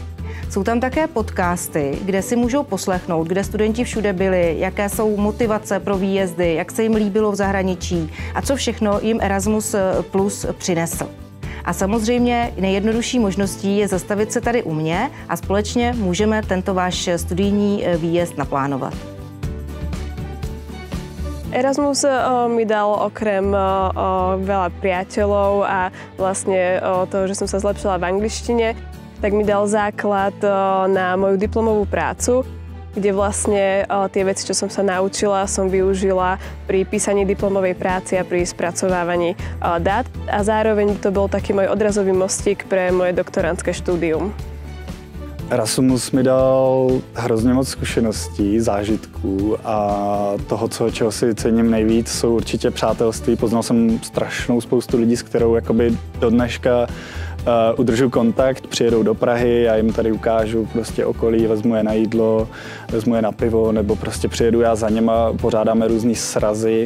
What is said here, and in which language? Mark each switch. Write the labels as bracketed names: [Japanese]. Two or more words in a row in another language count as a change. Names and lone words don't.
[Czech] Jsou tam také podcasty, kde si můžou poslechnout, kde studenti všude byli, jaké jsou motivace pro výjezdy, jak se jim líbilo v zahraničí a co všechno jim Erasmus Plus přinesl. A samozřejmě nejjednodušší možností je zastavit se tady u mě a společně můžeme tento váš studijní výjezd naplánovat. [Slovak] Erasmus mi dal okrem veľa priateľov a vlastne toho, že som sa zlepšila v angličtine, tak mi dal základ na moju diplomovú prácu, kde vlastne tie veci, čo som sa naučila, som využila pri písaní diplomovej práci a pri spracovávaní dát. A zároveň to bol taký môj odrazový mostík pre moje doktorantské štúdium. [Czech] Erasmus mi dal hrozně moc zkušeností, zážitků a toho, čeho si cením nejvíc, jsou určitě přátelství. Poznal jsem strašnou spoustu lidí, s kterou jakoby do dneška udržu kontakt, přijedou do Prahy, já jim tady ukážu prostě okolí, vezmu je na jídlo, vezmu je na pivo, nebo prostě přijedu já za něma, pořádáme různý srazy.